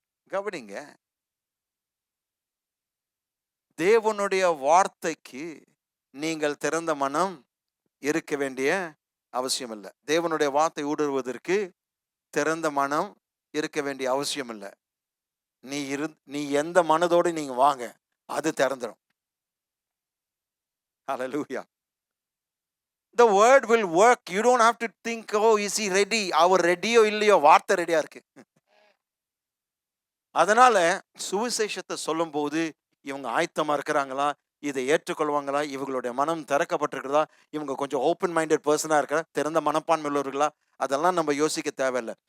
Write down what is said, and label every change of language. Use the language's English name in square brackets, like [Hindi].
[Tamil] கவனிங்க, தேவனுடைய வார்த்தைக்கு நீங்கள் திறந்த மனம் இருக்க வேண்டிய அவசியம் இல்லை. தேவனுடைய வார்த்தை ஊடுருவதற்கு திறந்த மனம் இருக்க வேண்டிய அவசியம் இல்லை. நீ எந்த மனதோடு நீங்க வாங்க, அது திறந்துடும். [English] Hallelujah. The word will work. You don't have to think, oh, is he ready? [Tamil] அவர் ரெடியோ இல்லையோ, வார்த்தை ரெடியா இருக்கு. அதனால சுவிசேஷத்தை சொல்லும் போது இவங்க ஆயத்தமா இருக்கிறாங்களா, இதை ஏற்றுக்கொள்வாங்களா, இவங்களுடைய மனம் திறக்கப்பட்டிருக்கிறதா, இவங்க கொஞ்சம் [English] open minded [Tamil] பர்சனா இருக்கிற, திறந்த மனப்பான்மை உள்ளவர்களா, அதெல்லாம் நம்ம யோசிக்க தேவையில்லை.